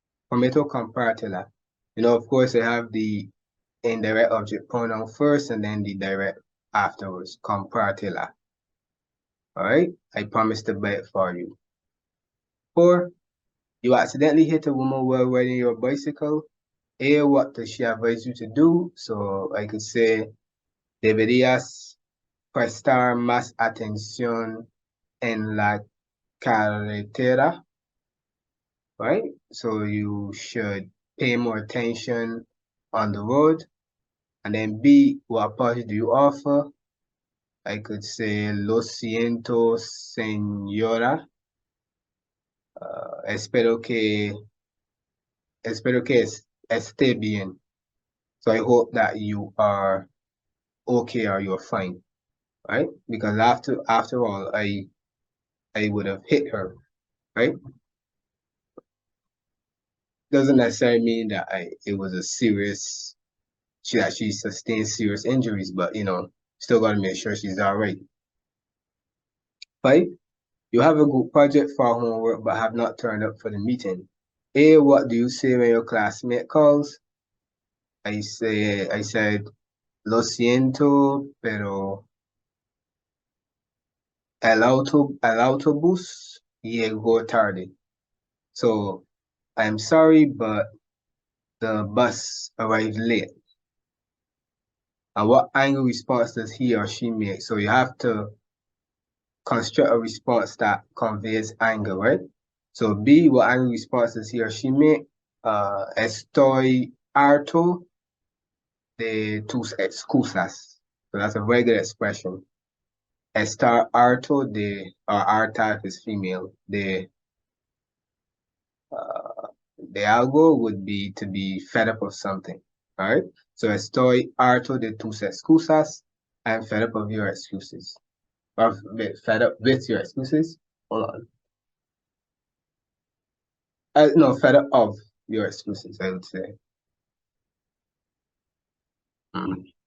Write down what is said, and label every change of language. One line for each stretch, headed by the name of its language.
Spanish: Prometo compartela.
English: Of course, I have the indirect object pronoun first and then the direct afterwards.
Spanish: Compartela.
English: All right, I promise to buy it for you. 4, you accidentally hit a woman while riding your bicycle. A, what does she advise you to do? So I could say,
Spanish: deberías prestar más atención en la carretera, right?
English: So you should pay more attention on the road. And then B, what apology do you offer? I could say,
Spanish: lo siento, señora. Espero que esté bien.
English: So I hope that you are okay or you're fine, right? Because after all, I would have hit her, right? Doesn't necessarily mean that it was a serious she sustained serious injuries, but still gotta make sure she's all right. Right? You have a good project for homework but have not turned up for the meeting. A, what do you say when your classmate calls? I said,
Spanish: lo siento, pero el autobús llegó tarde.
English: So I'm sorry, but the bus arrived late. And what angry response does he or she make? So you have to construct a response that conveys anger, right? So B, what angry response does he or she make?
Spanish: Estoy harto de tus excusas.
English: So that's a very good expression.
Spanish: Estar harto
English: or harta if it's female.
Spanish: De algo
English: would be to be fed up of something, all right?
Spanish: So estoy harto de tus excusas.
English: I'm fed up of your excuses. Or fed up with your excuses. Hold on. No, fed up of your excuses, I would say. Mm.